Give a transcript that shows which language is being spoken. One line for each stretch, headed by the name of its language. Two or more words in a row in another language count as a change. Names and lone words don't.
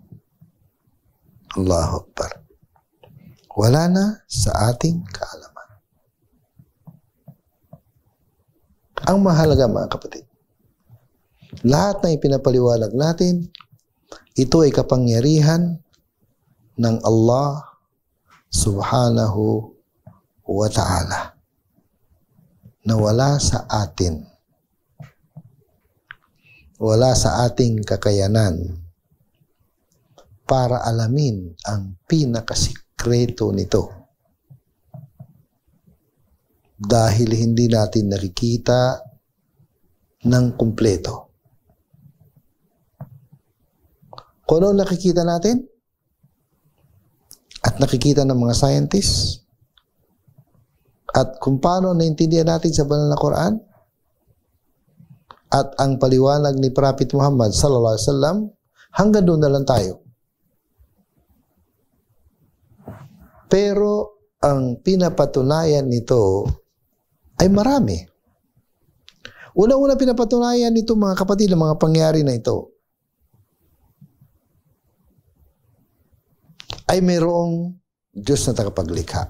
Arabic: الله أكبر.
Filipino: Wala na sa ating kaalaman. Ang mahalaga, mga kapatid, Lahat ng ipinapaliwanag natin, ito ay kapangyarihan ng
Arabic: الله سبحانه وتعالى
Filipino: na wala sa atin. Wala sa ating kakayanan para alamin ang pinakasikreto nito. Dahil hindi natin nakikita ng kumpleto. Kung ano nakikita natin at nakikita ng mga scientists at kung paano naintindihan natin sa banal na Quran at ang paliwanag ni Prophet Muhammad
Arabic: صلى الله عليه وسلم,
Filipino: hanggang doon na lang tayo. Pero ang pinapatunayan nito ay marami. Una-una pinapatunayan nito mga kapatid, ang mga pangyari na ito ay mayroong Diyos na tagapaglikha.